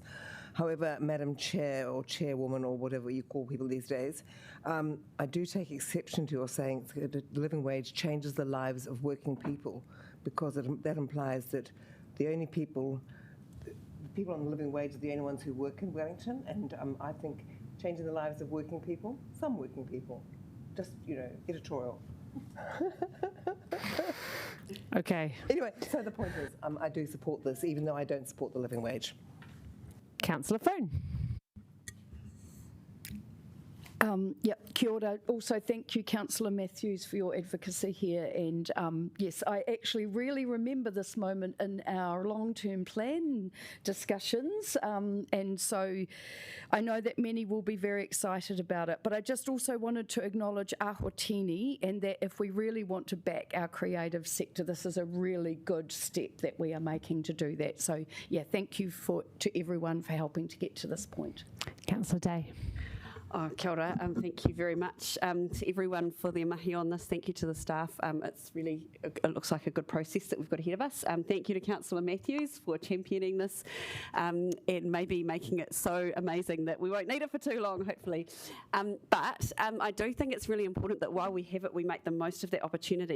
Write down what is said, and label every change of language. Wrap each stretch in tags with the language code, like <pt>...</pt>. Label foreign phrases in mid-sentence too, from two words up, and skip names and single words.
<en>However, Madam Chair or Chairwoman or whatever you call people these days, I do take exception to your saying that the living wage changes the lives of working people, because that implies that the people on the living wage are the only ones who work in Wellington, and I think changing the lives of working people, some working people, just, editorial. Okay. Anyway, so the point is, I do support this, even though I don't support the living wage. Councillor Fringe.</en> <mi>Kia ora.</mi> <en>Also, thank you, Councillor Matthews, for your advocacy here. And yes, I actually really remember this moment in our long-term plan discussions. And so I know that many will be very excited about it. But I just also wanted to acknowledge Ahotini, and that if we really want to back our creative sector, this is a really good step that we are making to do that. So yeah, thank you to everyone for helping to get to this point. Councillor Day.</en> <mi>Oh, kia ora.</mi> <en>Thank you very much to everyone for their mahi on this. Thank you to the staff. It looks like a good process that we've got ahead of us. Thank you to Councillor Matthews for championing this and maybe making it so amazing that we won't need it for too long, hopefully. But I do think it's really important that while we have it, we make the most of that opportunity.</en>